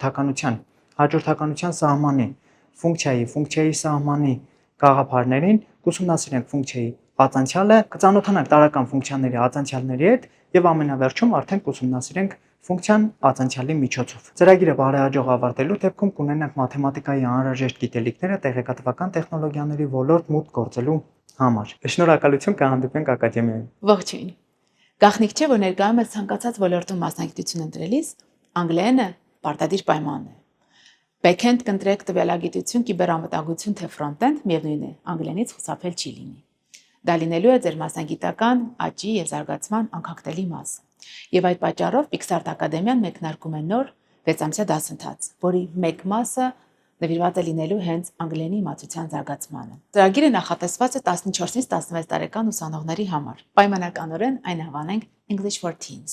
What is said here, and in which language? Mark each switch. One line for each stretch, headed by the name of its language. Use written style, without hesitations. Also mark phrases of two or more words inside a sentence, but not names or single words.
Armenian: հաջորդականության սահմանի, ֆունկցիայի սահմանի գաղափարներին, կուսումնասիրենք ֆունկցիայի ածանցյալը, կծանոթանանք տարրական ֆունկցիաների ածանցյալների հետ եւ ամենավերջում արդեն կուսումնասիրենք ֆունկցիան ածանցյալի միջոցով։ Ծրագիրը բարեհաջող ավարտելու դեպքում կունենանք մաթեմատիկայի անհրաժեշտ գիտելիքները տեղեկատվական տեխնոլոգիաների ոլորտ մուտք գործելու համար։ Շնորհակալություն, կհանդիպենք ակադեմիայում։ Ողջույն։ Գաղտնիք չէ, որ ներկայումս ցանկացած ոլորտում մասնագիտություն ընտրելիս անգլերենը պարտադիր պայմանն է։ Back-end կընտրեք տվյալագիտություն, կիբերանվտանգություն թե front-end, միևնույն է, անգլերենից խուսափել չի լինի։ Դա լինելու է ձեր մասնագիտական աճի եւ զարգացման անկախտելի մասը։ Եվ այդ պատճառով Pixart Ակադեմիան մեկնարկում է նոր 6-ամսյա դասընթաց, որի մեկ մասը նվիրված է լինելու հենց անգլերենի իմացության զարգացմանը։ Ծրագիրը նախատեսված է 14-ից 16 տարեկան ուսանողների համար։ Պայմանականորեն այն անվանենք English for Teens։